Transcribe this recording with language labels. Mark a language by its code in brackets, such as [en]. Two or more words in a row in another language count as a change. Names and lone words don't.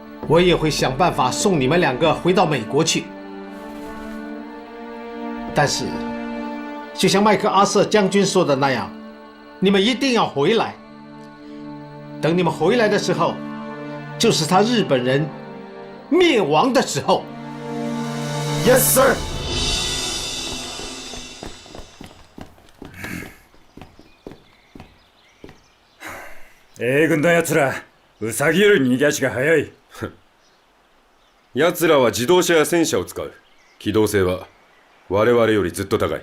[zh] 我也会想办法送你们2个回到美国去。但是，就像麦克阿瑟将军说的那样，你们一定要回来。等你们回来的时候，就是他日本人灭亡的时候。 [en] Yes, sir. [ja] 英軍の奴ら、ウサギより逃げ足が速い。奴らは自動車や戦車を使う。機動性は我々よりずっと高い。